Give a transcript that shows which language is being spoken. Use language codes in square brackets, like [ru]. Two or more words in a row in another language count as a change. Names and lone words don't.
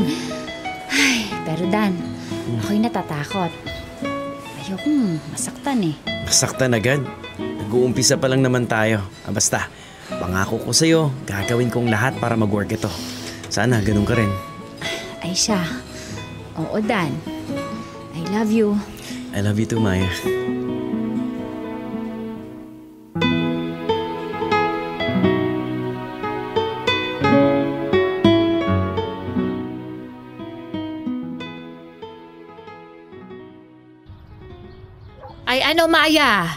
[tl] Ay, pero Dan, ako'y natatakot. Ayokong masaktan Masaktan agad. Nag-uumpisa pa lang naman tayo. Basta, pangako ko sa'yo, gagawin kong lahat para mag-work ito. Sana ganun ka rin. Ay siya. Oo, [en] Dan. I love you. I love you too, Maya. [tl] Ay ano, Maya?